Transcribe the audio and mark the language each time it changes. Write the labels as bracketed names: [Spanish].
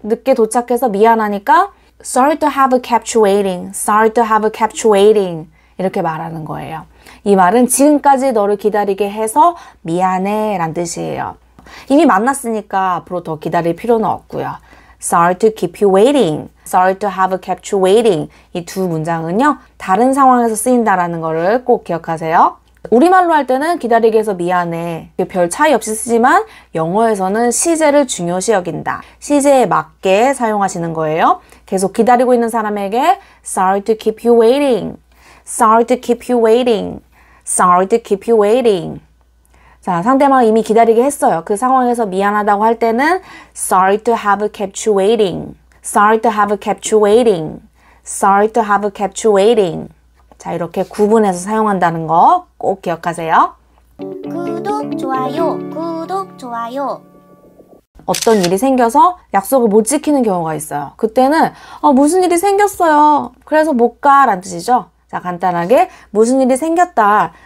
[Korean] 늦게 도착해서 미안하니까 [English] Sorry to have kept you waiting. Sorry to have kept you waiting. [Korean] 이렇게 말하는 거예요. 이 말은 지금까지 너를 기다리게 해서 미안해 라는 뜻이에요. 이미 만났으니까 앞으로 더 기다릴 필요는 없고요. [English] Sorry to keep you waiting. Sorry to have kept you waiting. [Korean] 이 두 문장은요. 다른 상황에서 쓰인다라는 거를 꼭 기억하세요. 우리말로 할 때는 기다리게 해서 미안해. 별 차이 없이 쓰지만 영어에서는 시제를 중요시 여긴다. 시제에 맞게 사용하시는 거예요. 계속 기다리고 있는 사람에게 [English] Sorry to keep you waiting. Sorry to keep you waiting. Sorry to keep you waiting. [Korean] 자, 상대방을 이미 기다리게 했어요. 그 상황에서 미안하다고 할 때는 [English] Sorry to have kept you waiting. Sorry to have kept you waiting. Sorry to have kept you waiting. [Korean] 자, 이렇게 구분해서 사용한다는 거 꼭 기억하세요. 구독, 좋아요, 구독, 좋아요. 어떤 일이 생겨서 약속을 못 지키는 경우가 있어요. 그때는 무슨 일이 생겼어요. 그래서 못 가 라는 뜻이죠. 자, 간단하게 무슨 일이 생겼다.